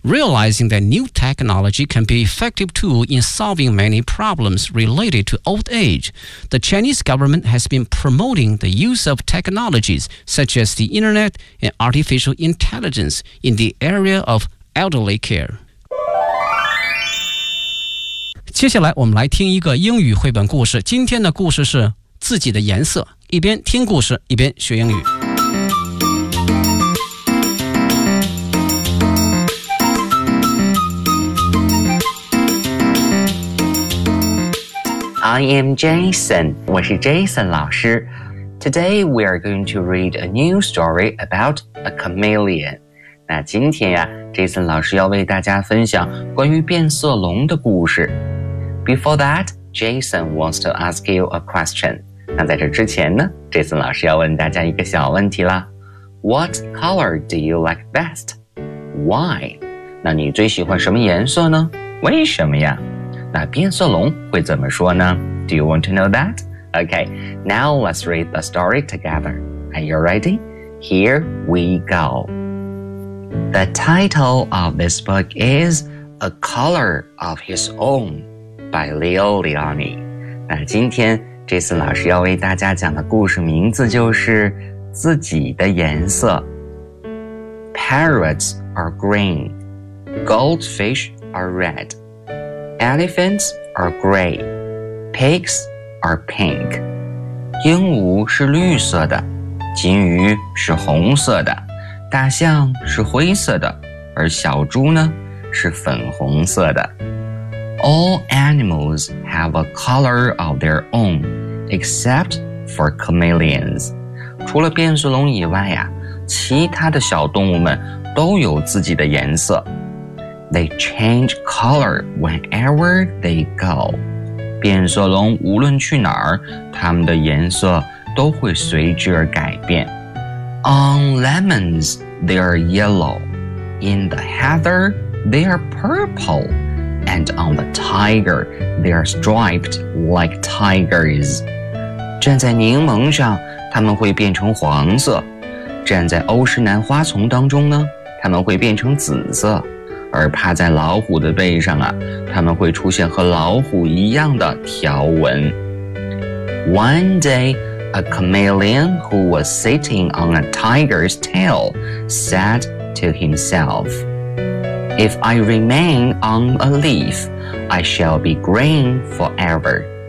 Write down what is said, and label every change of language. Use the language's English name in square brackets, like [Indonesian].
[English] Realizing that new technology can be an effective tool in solving many problems related to old age, the Chinese government has been promoting the use of technologies such as the internet and artificial intelligence in the area of elderly care. [Chinese] 接下来我们来听一个英语绘本故事。今天的故事是自己的颜色。一边听故事一边学英语。 [English] I am Jason, [Chinese] 我是 Jason 老师。 [English] Today we are going to read a new story about a chameleon. [Chinese] 那今天呀 ,Jason 老师要为大家分享关于变色龙的故事。 [English] Before that, Jason wants to ask you a question. [Chinese] 那在这之前呢 ,Jason 老师要问大家一个小问题啦。 [English] What color do you like best? Why? [Chinese] 那你最喜欢什么颜色呢？为什么呀？那变色龙会怎么说呢？ [English] Do you want to know that? Okay, now let's read the story together. Are you ready? Here we go. The title of this book is A Color of His Own by Leo Leoni. [Chinese] 那今天Jason 老师要为大家讲的故事名字就是自己的颜色。 [English] Parrots are green. Goldfish are red. Elephants are gray. Pigs are pink. [Chinese] 鹦鹉是绿色的，金鱼是红色的，大象是灰色的，而小猪呢，是粉红色的。 [English] All animals have a color of their own. Except for chameleons. [Chinese] 除了变色龙以外呀，其他的小动物们都有自己的颜色。 [English] They change color wherever they go. [Chinese] 变色龙无论去哪儿，它们的颜色都会随之而改变。 [English] On lemons, they are yellow. In the heather, they are purple. And on the tiger, they are striped like tigers. [Chinese] 站在柠檬上，它们会变成黄色；站在欧诗南花丛当中呢，它们会变成紫色；而趴在老虎的背上啊，它们会出现和老虎一样的条纹。 [English] One day, a chameleon who was sitting on a tiger's tail said to himself, "If I remain on a leaf, I shall be green forever."